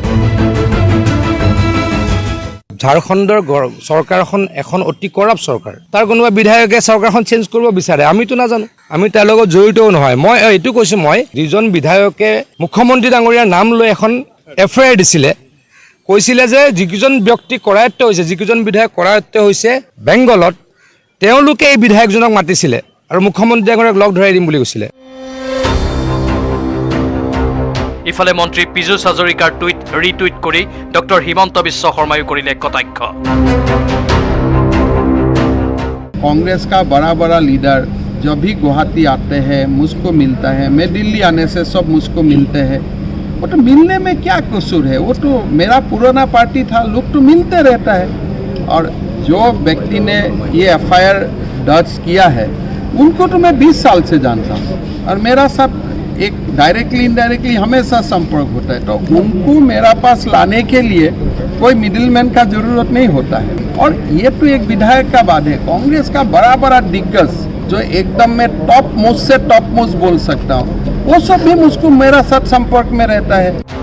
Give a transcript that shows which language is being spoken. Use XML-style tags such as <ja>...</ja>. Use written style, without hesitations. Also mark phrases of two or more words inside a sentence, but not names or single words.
<as>ঝাৰখণ্ডৰ চৰকাৰখন এখন অতি কৰাপ্ট চৰকাৰ তাৰ কোনোবা বিধায়কে চৰকাৰখন চেঞ্জ কৰিব বিচাৰে আমিতো নাজানো আমি তাৰ লগত জড়িতও নহয় মই এইটো কৈছো মই যিজন বিধায়কে মুখ্যমন্ত্ৰী ডাঙৰীয়াৰ নাম লৈ এখন এফআইআৰ দিছিলে কৈছিলে যে যিজন ব্যক্তি কৰায়ত্ব হৈছে যিজন বিধায়ক কৰায়ত্ব হৈছে বেংগলত তেওঁলোকে এই বিধায়কজনক মাতিছিলে আৰু মুখ্যমন্ত্ৰী ডাঙৰীয়াক লগ ধৰাই দিম বুলি কৈছিলে ইফালে মন্ত্ৰী পীযুষ হাজৰিকাৰ টুইট ৰিটুইট কৰি ডক্টৰ হিমন্ত বিশ্ব শৰ্মায়ো কৰিলে কটাক্ষ</as> <hi>कांग्रेस का बड़ा बड़ा लीडर जब भी गुवाहाटी आते हैं मुझको मिलता है मैं दिल्ली आने से सब मुझको मिलते हैं वो तो मिलने में क्या कसूर है वो तो मेरा पुराना पार्टी था लोग तो मिलते रहता है और जो व्यक्ति ने ये एफआईआर दर्ज किया है उनको तो मैं 20 साल से जानता हूँ और मेरा साथ एक</hi> <en>directly indirectly</en> <hi>हमेशा संपर्क होता है तो उनको मेरा पास लाने के लिए कोई मिडिलमैन का जरूरत नहीं होता है और ये तो एक विधायक का बात है कांग्रेस का बड़ा बड़ा दिग्गज जो एकदम मैं</hi> <en>top most</en> <hi>से</hi> <en>top most</en> <hi>बोल सकता हूँ वो सब भी मुझको मेरा साथ संपर्क में रहता है</hi>